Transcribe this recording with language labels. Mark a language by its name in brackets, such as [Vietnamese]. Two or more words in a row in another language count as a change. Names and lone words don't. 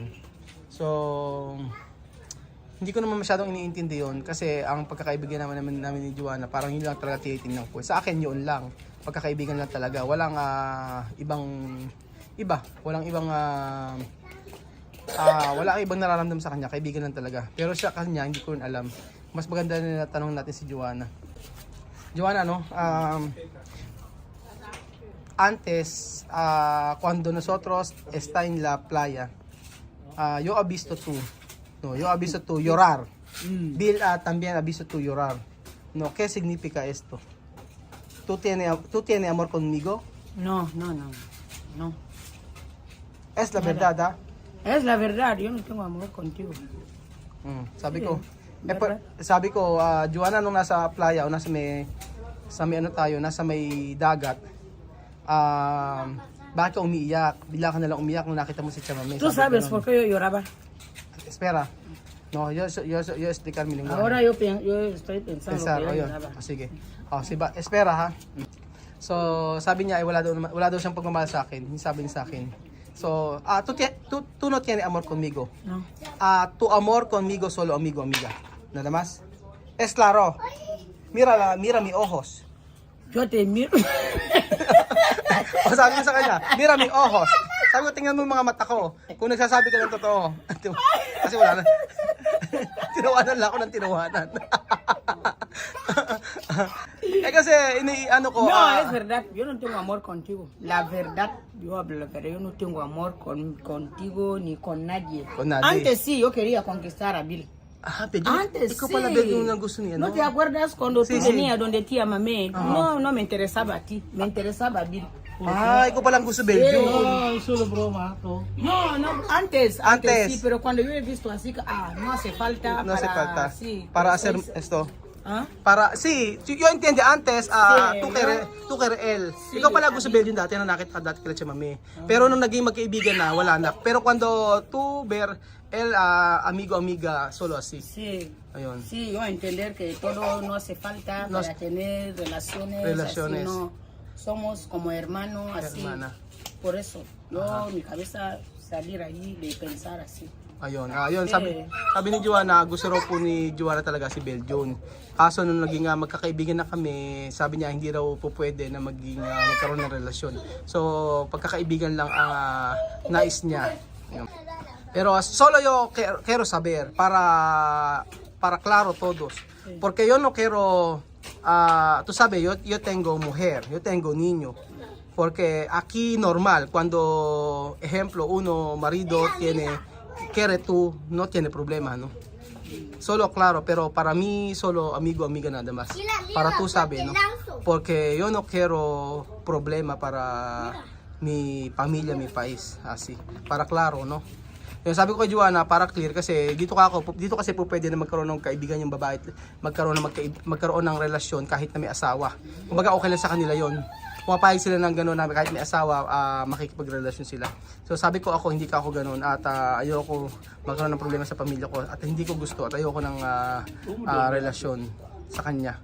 [Filipino] So, hindi ko naman masyadong iniintindi yun kasi ang pagkakaibigan namin ni Joanna, parang yun lang talaga tinitingnan ko. Sa akin yun lang. Pagkakaibigan lang talaga. Walang wala ibang nararamdaman sa kanya. Kaibigan lang talaga. Pero siya kanya, hindi ko rin alam. Mas maganda na tanong natin si Joanna. Joanna, no? [Spanish] Antes, cuando nosotros está en la playa, yo he visto tú, no, yo he visto tú llorar. Bill también ha visto tú llorar. No, ¿qué significa esto? ¿Tú tienes amor conmigo? No. Es la verdad, Es la verdad, yo no tengo amor contigo. [Filipino] Sabi ko, Joanna, nung nasa playa o nasa may dagat, bakit ka umiiyak? Bigla ka nalang umiyak nung nakita mo si Chamame. [Spanish] ¿Tú sabes por qué yo lloraba? Espera. No, yo explicar mi lenguaje. Ahora yo estoy pensando que yo lloraba. [Filipino] Sige. Espera ha. So, sabi niya ay wala daw siyang pagmamahal sa akin. Yung sabi niya sa akin. So, [Spanish] tú no tienes amor conmigo. No. Tu amor conmigo solo amigo, amiga. Nada más. Es claro. Mira mi ojos. Yo te miro. [Filipino] O sabi ko sa kanya, [Spanish] mira mi ojos. [Filipino] Sabi ko, tingnan mo yung mga mata ko. Kung nagsasabi ka ng totoo. Kasi wala na. Tinawanan lang ako ng tinawanan. Kasi iniano ko. [Spanish] No, es verdad, yo no tengo amor contigo. La verdad, yo hablo la verdad, yo no tengo amor contigo ni con nadie. Con nadie. Antes sí, yo quería conquistar a Bill. Pedro, Antes [Filipino] ikaw [Spanish] sí. [Filipino] pala Pedro yung gusto niya, [Spanish] ¿No te acuerdas cuando tú Sí. venías donde tía Mamé? No me interesaba a ti, me interesaba a Bill. [Filipino] Ikaw palang gusto Belgium. [Spanish] Solo broma to. No, antes Antes. sí, pero cuando yo he visto así, no hace falta No hace falta. Sí, Para pero hacer sois- esto. ¿Ah? Para, yo entiende antes, tú kere él. Sí, [Filipino] Ikaw pala gusto Belgium dati na nakita dati kila siya mami. Pero nung naging magkaibigan na, wala na. [Spanish] Pero cuando tú ver, él, amigo, amiga, solo así. Sí. [Filipino] Ayun. [Spanish] Sí, yo entender que todo no hace falta No para tener relaciones. Relaciones. Así, no. Somos como hermanos, así. Hermana. Por eso, mi cabeza salir ahí de pensar así. [Filipino] Ayun, sabi ni Joanna, gusto raw po ni Joanna talaga si Belgium. Kaso nung naging magkakaibigan na kami, sabi niya hindi raw po pwede na magkaroon ng relasyon. So, pagkakaibigan lang ang nais niya. Ayun. [Spanish] Pero solo yo quiero saber para claro todos. Porque yo no quiero, tú sabes, yo tengo mujer, yo tengo niño. Porque aquí normal, cuando, ejemplo, uno marido quiere tú, no tiene problema, ¿no? Solo claro, pero para mí solo amigo, amiga nada más. Para tú sabes, ¿no? Porque yo no quiero problema para mi familia, mi país, así. Para claro, ¿no? [Filipino] Yung sabi ko kay Joanna, para clear kasi dito kasi po pwede na magkaroon ng kaibigan yung babae, magkaroon ng relasyon kahit na may asawa. Kumbaga okay lang sa kanila yon. Pumapayag sila ng gano'n na kahit may asawa, makikipagrelasyon sila. So sabi ko ako, hindi ka ako gano'n at ayoko magkaroon ng problema sa pamilya ko at hindi ko gusto at ayoko ng relasyon sa kanya.